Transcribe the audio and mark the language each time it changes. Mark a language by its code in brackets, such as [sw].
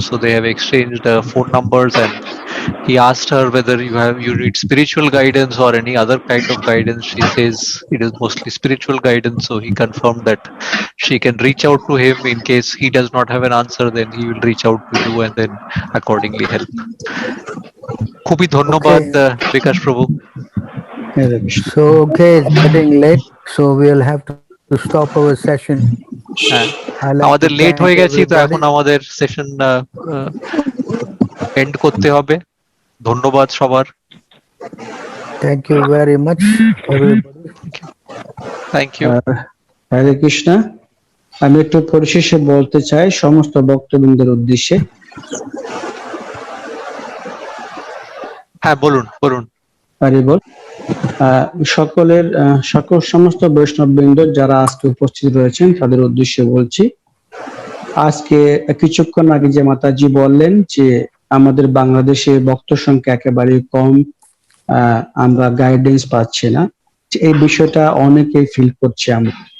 [en] So they have exchanged phone numbers, and he asked her whether you need spiritual guidance or any other kind of guidance. She says it is mostly spiritual guidance. So he confirmed that she can reach out to him in case he does not have an answer. Then he will reach out to you and then accordingly help. [bn] খুবই ধন্যবাদ Bikash Prabhu. [en] So okay, it's getting late, so we'll have to stop our session. [bn] আমাদের late হয়ে গেছে, তো এখন আমাদের session and করতে হবে। ধন্যবাদ সবার। [en] Thank you very much, everybody. Thank you. [bn] হরে কৃষ্ণ। আমি একটু পরিশেষে বলতে চাই সমস্ত ভক্তবৃন্দের উদ্দেশ্যে। হ্যাঁ, বলুন বলুন। হরি বল। সকলের সমস্ত বৈষ্ণববৃন্দ যারা আজকে উপস্থিত রয়েছেন তাদের উদ্দেশ্যে বলছি, আজকে কিছুক্ষণ আগে যে মাতাজি বললেন যে আমাদের বাংলাদেশে ভক্ত সংখ্যা একেবারে কম, আমরা গাইডেন্স পাচ্ছি না, এই বিষয়টা অনেকেই ফিল করছে আমরা।